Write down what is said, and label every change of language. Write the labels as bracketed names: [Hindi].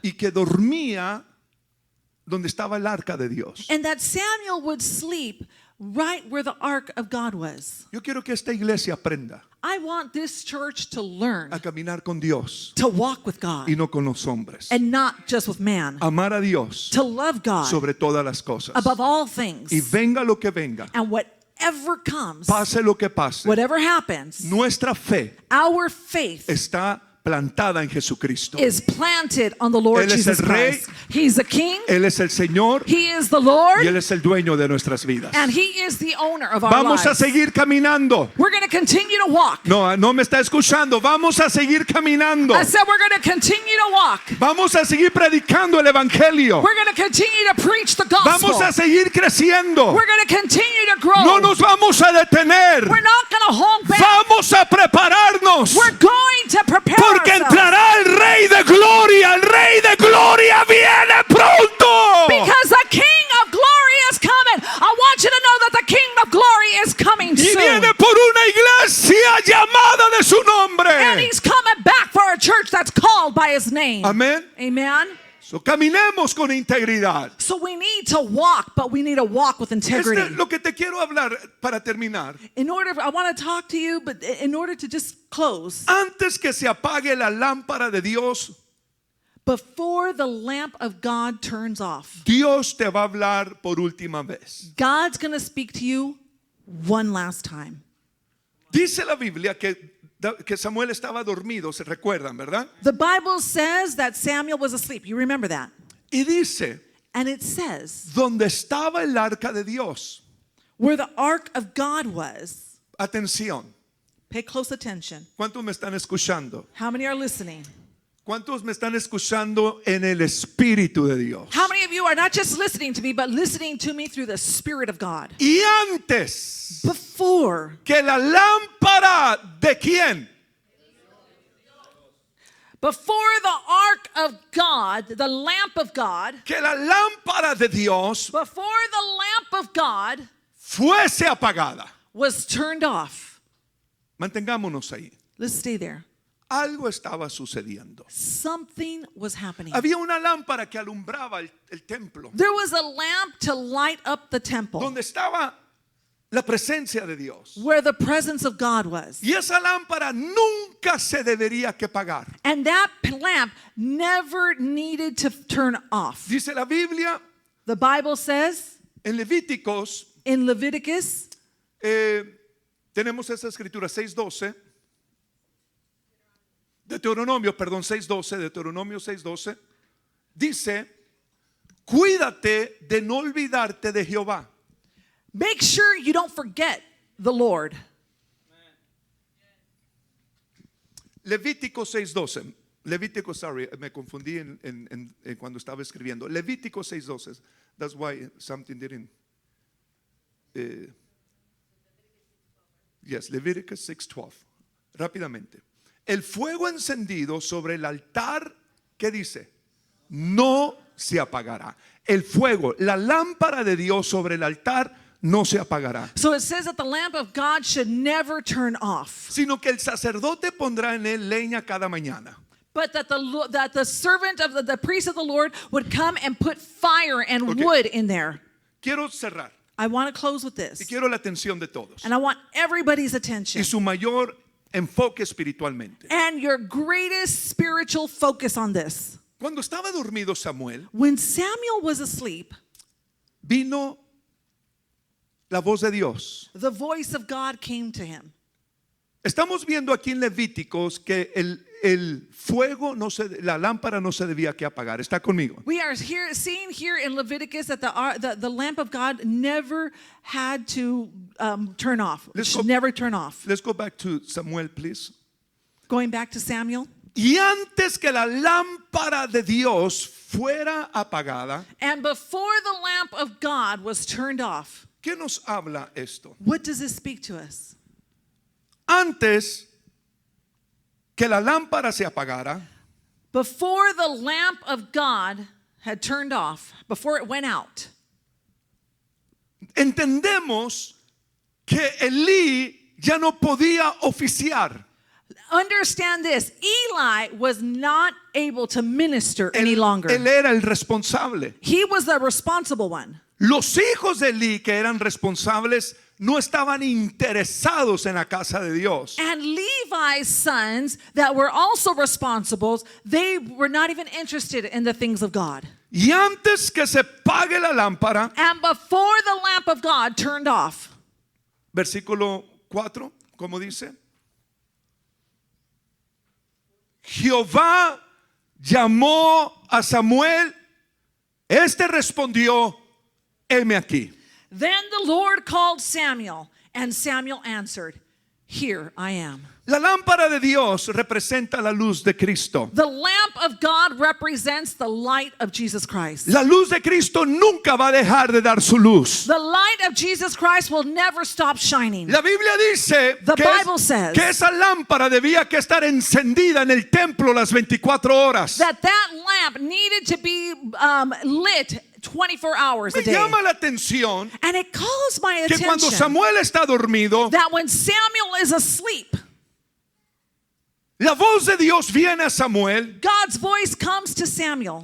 [Spanish] y que dormía donde estaba el arca de Dios. [English] and that Samuel would sleep right where the ark of God was. [Spanish] Yo quiero que esta iglesia aprenda [English] I want this church to learn [Spanish] a caminar con Dios [English] to walk with God [Spanish] y no con los hombres. [English] and not just with man, [Spanish] Amar a Dios [English] to love God [Spanish] sobre todas las cosas. [English] above all things. [Spanish] Y venga lo que venga, [English] And whatever comes, [Spanish] pase lo que pase, [English] whatever happens, [Spanish] nuestra fe [English] our faith [Spanish] está plantada en Jesucristo. [English] is planted on the Lord [Spanish] Él es [English] Jesus [Spanish] el Rey. [English] Christ. He's the King, [Spanish] Él es el Señor [English] He is the [Spanish] y [English] Lord, [Spanish] Él es el dueño de nuestras vidas. [English] and He is the owner of our [Spanish] Vamos a [English] lives. [Spanish] seguir caminando. [English] We're going to continue to walk. [Spanish] No, no me está escuchando. Vamos a seguir caminando. [English] I said we're going to continue to walk. [Spanish] Vamos a seguir predicando el evangelio. [English] We're going to continue to preach the gospel. [Spanish] Vamos a seguir creciendo. [English] We're going to continue to grow. [Spanish] No nos vamos a detener. [English] We're not going to hold back. [Spanish] Vamos a prepararnos. [English] We're going to prepare [Spanish] Porque [English] ourselves. [Spanish] entrará el Rey de Gloria. El Rey de Gloria viene pronto. [English] Because the King of glory is coming. I want you to know that the King of glory is coming [Spanish] Y [English] soon. [Spanish] viene por una iglesia llamada de su [English] And [Spanish] nombre. [English] He's coming back for a church that's called by His name. [Spanish] Amén. [English] Amen. [Spanish] So, caminemos con integridad. [English] So we need to walk, but we need to walk with integrity. [Spanish] Lo que te quiero hablar para terminar. [English] I want to talk to you, but in order to just close, [Spanish] Antes que se apague la lámpara de Dios, [English] before the lamp of God turns off, [Spanish] Dios te va a hablar por última vez. [English] God's going to speak to you one last time. [Spanish] Dice la Biblia que Samuel estaba dormido, se recuerdan, ¿verdad? [English] The Bible says that Samuel was asleep. You remember that? [Spanish] Y dice, [English] And it says, [Spanish] donde estaba el arca de Dios. [English] where the ark of God was, [Spanish] Atención, [English] pay close attention. [Spanish] ¿cuántos me están escuchando? [English] How many are listening? [Spanish] ¿Cuántos me están escuchando en el Espíritu de Dios? [English] How many of you are not just listening to me, but listening to me through the Spirit of God? [Spanish] Y antes [English] Before [Spanish] que la lámpara de quién? [English] the ark of God, the lamp of God, [Spanish] Que la lámpara de Dios [English] before the lamp of God [Spanish] fuese apagada. [English] was turned off. [Spanish] Mantengámonos ahí. [English] Let's stay there. [Spanish] Algo estaba sucediendo. [English] Something was happening. [Spanish] Había una lámpara que alumbraba el templo, [English] There was a lamp to light up the temple [Spanish] donde estaba la presencia de Dios. [English] where the presence of God was. [Spanish] Y esa lámpara nunca se debería que apagar. [English] And that lamp never needed to turn off. [Spanish] Dice la Biblia [English] The Bible says [Spanish] en Levíticos, [English] in Leviticus, [Spanish] tenemos esa escritura 6:12. Deuteronomio 6:12. Dice, cuídate de no olvidarte de Jehová. [English] make sure you don't forget the Lord. [Spanish] Levítico 6:12. Levítico, [English] sorry, [Spanish] me confundí en cuando estaba escribiendo. Levítico 6:12. [English] That's why something didn't. Yes, [Spanish] Levítico 6:12. Rápidamente. El fuego encendido sobre el altar, ¿qué dice? No se apagará. El fuego, la lámpara de Dios sobre el altar no se apagará, [English] So it says that the lamp of God should never turn off, [Spanish] sino que el sacerdote pondrá en él leña cada mañana. [English] but that the servant of the priest of the Lord would come and put fire and Okay. wood in there. [Spanish] Quiero cerrar [English] I want to close with [Spanish] y [English] this, [Spanish] quiero la atención de todos [English] and I want everybody's [Spanish] y [English] attention [Spanish] su mayor enfoque espiritualmente. [English] and your greatest spiritual focus on this. [Spanish] Cuando estaba dormido Samuel, [English] When Samuel was asleep, [Spanish] vino la voz de Dios. [English] the voice of God came to him. [Spanish] Estamos viendo aquí en Levíticos que el fuego la lámpara no se debía que apagar. ¿Está conmigo? [English] We are seeing here in Leviticus that the lamp of God never had to turn off. It Let's should go- never turn off. Let's go back to Samuel, please. Going back to Samuel. [Spanish] Y antes que la lámpara de Dios fuera apagada, [English] And before the lamp of God was turned off, [Spanish] ¿qué nos habla esto? [English] what does this speak to us? [Spanish] Antes que la lámpara se apagara, [English] Before the lamp of God had turned off, before it went out, [Spanish] entendemos que Elí ya no podía oficiar. [English] understand this, Eli was not able to minister any longer. [Spanish] Él era el responsable. [English] He was the responsible one. [Spanish] Los hijos de Elí que eran responsables no estaban interesados en la casa de Dios. [English] And Levi's sons that were also responsible, they were not even interested in the things of God. [Spanish] Y antes que se apague la lámpara, [English] And before the lamp of God turned off, [Spanish] versículo 4, ¿cómo dice? Jehová llamó a Samuel, este respondió, heme aquí. [English] then the Lord called Samuel, and Samuel answered, "Here I am." [Spanish] La lámpara de Dios representa la luz de Cristo. [English] The lamp of God represents the light of Jesus Christ. [Spanish] La luz de Cristo nunca va a dejar de dar su luz. [English] The light of Jesus Christ will never stop shining. [Spanish] La Biblia dice [English] The Bible says [Spanish] que esa lámpara debía que estar encendida en el templo las 24 horas. [English] that lamp needed to be lit 24 hours a [Spanish] Me [English] day. [Spanish] llama la atención [English] And it calls my [Spanish] que cuando [English] attention [Spanish] Samuel está dormido, [English] that when Samuel is asleep, [Spanish] la voz de Dios viene a Samuel [English] God's voice comes to Samuel